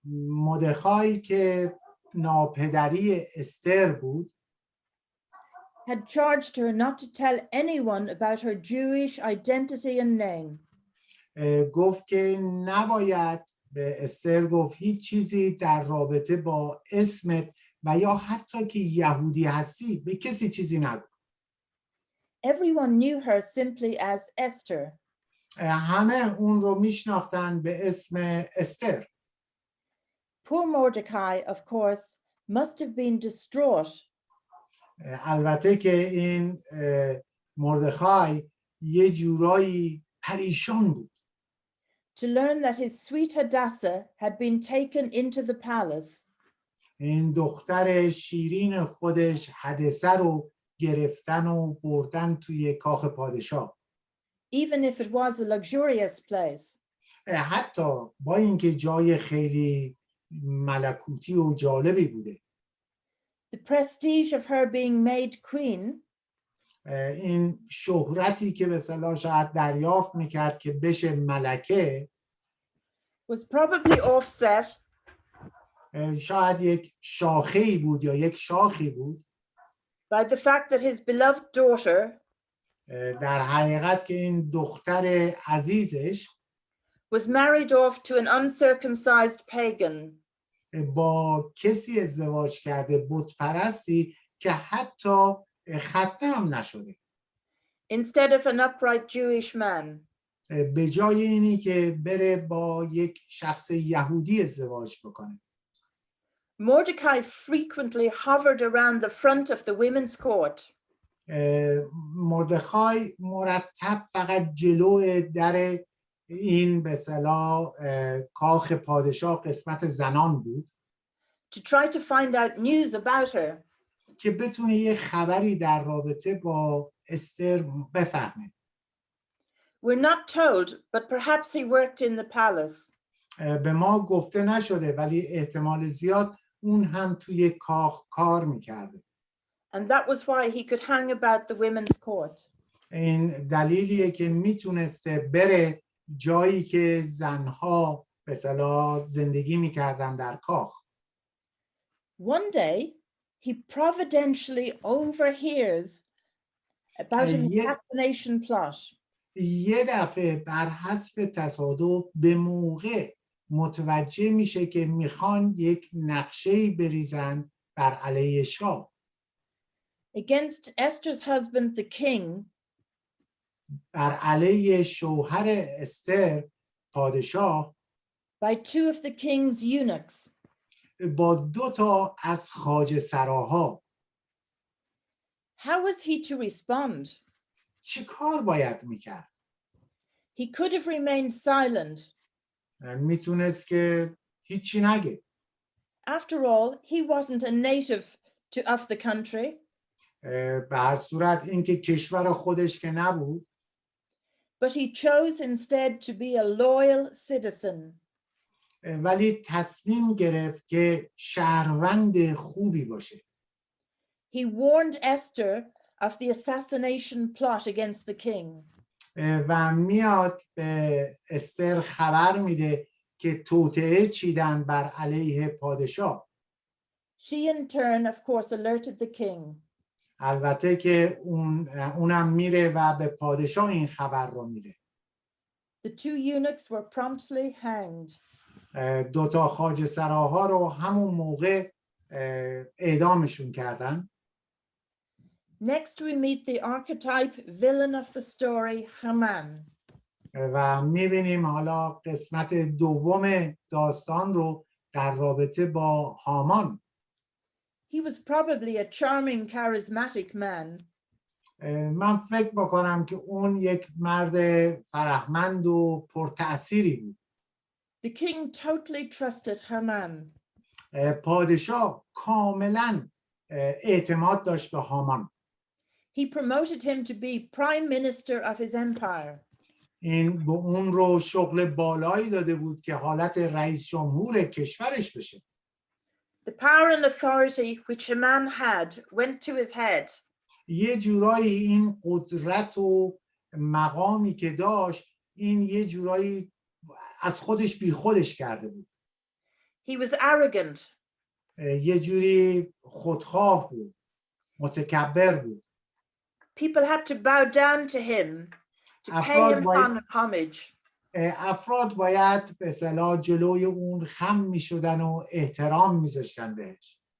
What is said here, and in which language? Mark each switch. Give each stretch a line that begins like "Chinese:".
Persian: مردخای که ناپدری استر بود
English: had charged her not to tell anyone about her Jewish identity and name.
Persian: گفت که نباید به استر گفت هیچ چیزی در رابطه با اسمت و یا حتی که یهودی هستی به کسی چیزی نگو.
English: Everyone knew her simply as Esther.
Persian: همه اون رو میشناختن به اسم استر.
English: Poor Mordecai, of course, must have been distraught.
Persian: البته که این مردخای یه جورایی پریشان بود.
English: To learn that his sweet Hadassah had been taken into the palace.
Persian: این دختر شیرین خودش حدثه رو گرفتن و بردن توی کاخ پادشاه.
English: Even if it was a luxurious place.
Persian: حتی با اینکه جای خیلی ملکوتی و جالبی بوده.
English: The prestige of her being made queen
Persian: این شهرتی که به اصطلاح شاید دریافت میکرد که بشه ملکه
English: was probably offset
Persian: شاید یک شاخه‌ای بود یا یک شاخی بود
English: by the fact that his beloved daughter
Persian: در حقیقت که این دختر عزیزش
English: was married off to an uncircumcised pagan.
Persian: با کسی ازدواج کرده بت پرستی که حتی ختنه هم نشده.
English: Instead of an upright Jewish man.
Persian: به جای اینی که بره با یک شخص یهودی ازدواج بکنه.
English: Mordecai frequently hovered around the front of the women's court.
Persian: مردخای مرتب فقط جلو در این به اصطلاح کاخ پادشاه قسمت زنان بود.
English: To try to find out news about her.
Persian: که بتونه یه خبری در رابطه با استر بفهمه.
English: We're not told, but perhaps he worked in the palace.
Persian: به ما گفته نشده ولی احتمال زیاد اون هم توی کاخ کار میکرده.
English: And that was why he could hang about the women's court.
Persian: این دلیلیه که میتونسته بره جایی که زنها به اصطلاح زندگی میکردن در کاخ.
English: One day he providentially overhears about an assassination plot.
Persian: یه دفعه بر حسب تصادف به موقع متوجه میشه که میخوان یک نقشه‌ای بریزن بر علیه شاه.
English: Against Esther's husband the king.
Persian: بر علیه شوهر استر پادشاه.
English: By two of the king's eunuchs.
Persian: با 2 تا از خواجه سراها.
English: How was he to respond?
Persian: چه کار باید میکرد؟
English: He could have remained silent.
Persian: میتونست که هیچی نگه.
English: After all, he wasn't a native of the country.
Persian: به هر صورت این که کشور خودش که نبود،
English: But he chose instead to be a loyal citizen.
Persian: ولی تصمیم گرفت که شهروند خوبی باشه.
English: He warned Esther of the assassination plot against the king.
Persian: و میاد به استر خبر میده که توطئه چیدن بر علیه پادشاه.
English: She in turn, of course, alerted the king.
Persian: البته که اونم میره و به پادشاه این خبر رو میده.
English: The two eunuchs were promptly hanged.
Persian: دوتا خواجه سراها رو همون موقع اعدامشون کردن.
English: Next we meet the archetype villain of the story, Haman.
Persian: و میبینیم حالا قسمت دوم داستان رو در رابطه با هامان.
English: He was probably a charming, charismatic man.
Persian: من فکر بکنم که اون یک مرد فرهمند و پرتأثیری بود.
English: The king totally trusted Haman.
Persian: پادشاه کاملا اعتماد داشت به هامان.
English: He promoted him to be prime minister of his empire.
Persian: این به اون رو شغل بالایی داده بود که حالت رئیس جمهور کشورش بشه.
English: The power and authority which Haman had went to his head.
Persian: یه جورایی این قدرت و مقامی که داشت این یه جورایی از خودش بی خودش کرده بود.
English: He was arrogant.
Persian: یه جوری خودخواه بود، متکبر بود.
English: People had to bow down to him to pay him homage.
Persian: افراد باید به اصطلاح جلوی اون خم می شدن و احترام می ذاشتن بهش.